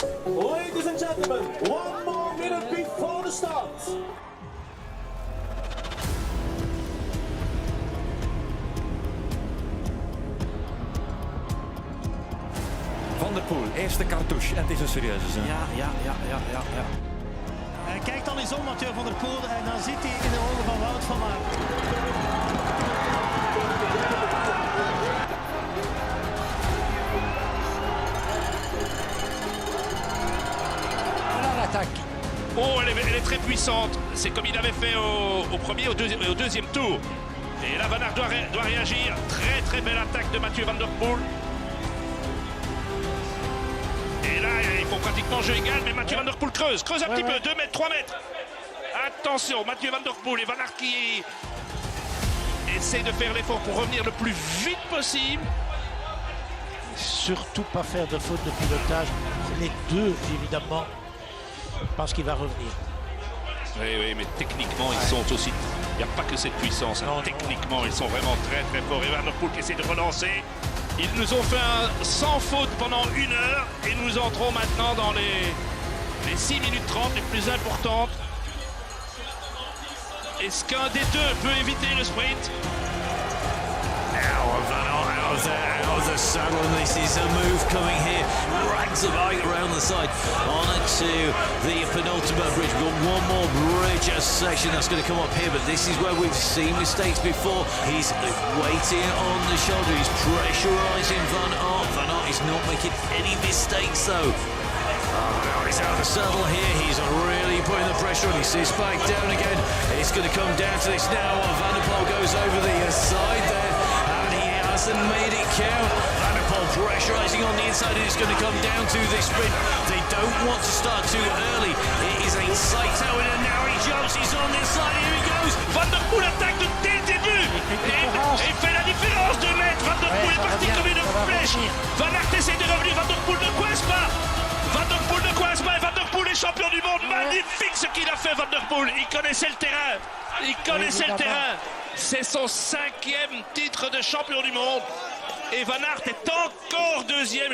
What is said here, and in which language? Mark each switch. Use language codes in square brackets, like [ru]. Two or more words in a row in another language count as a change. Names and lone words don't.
[en] Ladies and gentlemen, 1 more minute before the start. [nl] Van der Poel, eerste cartouche. En het is een serieuze zaak. Ja. Hij kijkt dan eens om, Mathieu van der Poel, en dan zit hij in de ogen van Wout van Aert. [fr] Oh, elle est très puissante. C'est comme il avait fait au premier, au deuxième tour. Et là, Van Aert doit réagir. Très belle attaque de Mathieu van der Poel. Et là, il faut pratiquement jeu égal, mais Mathieu van der Poel creuse un petit peu, 2 mètres, 3 mètres. Attention, Mathieu van der Poel et Van Aert qui essaie de faire l'effort pour revenir le plus vite possible. Surtout pas faire de faute de pilotage. C'est les deux, évidemment, parce qu'il va revenir. Oui, mais techniquement, ils sont aussi... Il n'y a pas que cette puissance. Hein. Techniquement, ils sont vraiment très forts. Et Van der Poel qui essaie de relancer. Ils nous ont fait un sans faute pendant 1 heure. Et nous entrons maintenant dans les 6 minutes 30 les plus importantes. Est-ce qu'un des deux peut éviter le sprint? [en] Van Aert out of the saddle, and this is a move coming here. Rags the bike around the side. On to the penultimate bridge. We've got one more bridge section that's going to come up here, but this is where we've seen mistakes before. He's waiting on the shoulder. He's pressurising Van Aert. Van Aert is not making any mistakes though. He's out of the saddle here. He's really putting the pressure on. He sits back down again. It's going to come down to this now. Van der Poel goes over the side there. Hasn't made it count. Van der Poel pressure pressurising on the inside, and it's going to come down to this sprint. They don't want to start too early. It is a sight out, and now he jumps. He's on the inside. Here he goes. [fr] Van der Poel attaque dès le début. Et fait la différence de mètres. Van der Poel est parti comme une flèche. Van Aert essaie de revenir. Van der Poel ne coince pas. Van der Poel ne coince pas. Et Van der Poel est champion du monde. Magnifique ce qu'il a fait, Van der Poel. Il connaissait le terrain. Il connaissait le terrain. C'est son 5e titre de champion du monde. Et Van Aert est encore 2e.